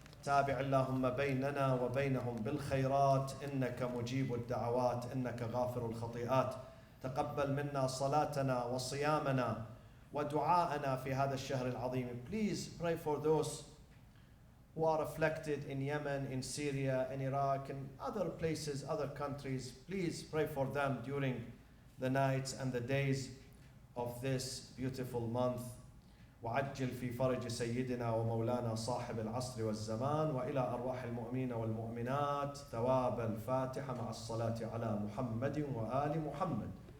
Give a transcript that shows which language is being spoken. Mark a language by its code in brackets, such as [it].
[ar] تابع اللهم بيننا وبينهم بالخيرات إنك مجيب الدعوات إنك غافر الخطيئات. تقبل منا صلاتنا وصيامنا ودعاءنا في هذا الشهر العظيم. [en] Please pray for those who are afflicted in Yemen, in Syria, in Iraq, and other places, other countries. Please pray for them during the nights and the days of this beautiful month. [ar] وعجل في فرج سيدنا ومولانا صاحب العصر والزمان وإلى أرواح المؤمنين والمؤمنات ثواب الفاتحة مع الصلاة على محمد وآل محمد.